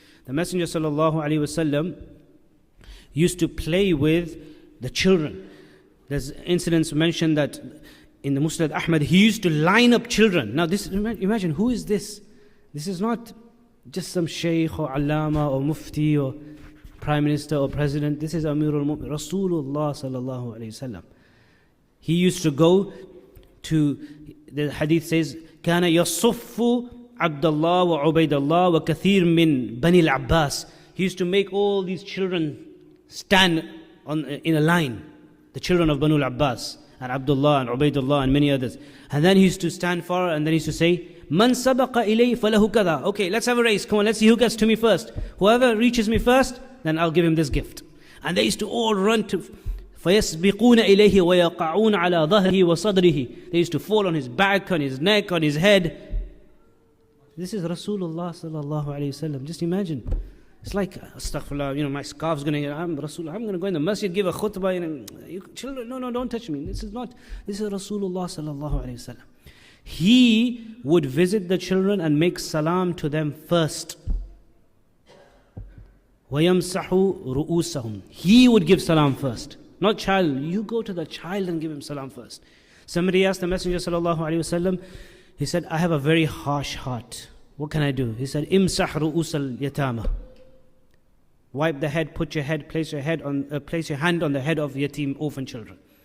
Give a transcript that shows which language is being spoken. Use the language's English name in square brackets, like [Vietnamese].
[English] The Messenger sallallahu alaihi wasallam used to play with the children. There's incidents mentioned that in the Musnad Ahmad, he used to line up children. Now this, imagine, who is this? This is not just some shaykh or allama or mufti or prime minister or president. This is Amirul Mu'min, Rasulullah sallallahu alayhi wasallam. He used to go to, the hadith says, [Arabic] كان يصف عبد الله وعبيد الله وكثير من بني العباس. [English] He used to make all these children stand in a line, the children of Banu al-Abbas and Abdullah and Ubaidullah and many others. And then he used to stand for, and then he used to say, [Arabic] Man sabaqa ilay falahu kada. [English] Okay, let's have a race. Come on, let's see who gets to me first. Whoever reaches me first, then I'll give him this gift. And they used to all run to [Arabic] فَيَسْبِقُونَ إِلَيْهِ وَيَقَعُونَ عَلَى ظَهْرِهِ وَصَدْرِهِ. [English] They used to fall on his back, on his neck, on his head. This is Rasulullah sallallahu alayhi wasallam. Just imagine. It's like, astaghfirullah, my scarf's going to, I'm Rasul, I'm going to go in the masjid, give a khutbah, children, no, don't touch me. This is Rasulullah sallallahu alayhi wasallam. He would visit the children and make salam to them first. [Arabic] وَيَمْسَحُ رُؤُوسَهُمْ. [English] He would give salam first. Not child, you go to the child and give him salam first. Somebody asked the Messenger sallallahu alayhi wasallam, he said, I have a very harsh heart. What can I do? He said, [Arabic] إِمْسَحْ رُؤُوسَ الْيَتَامَ. [English] Wipe the head, place your hand on the head of yatim, orphan children.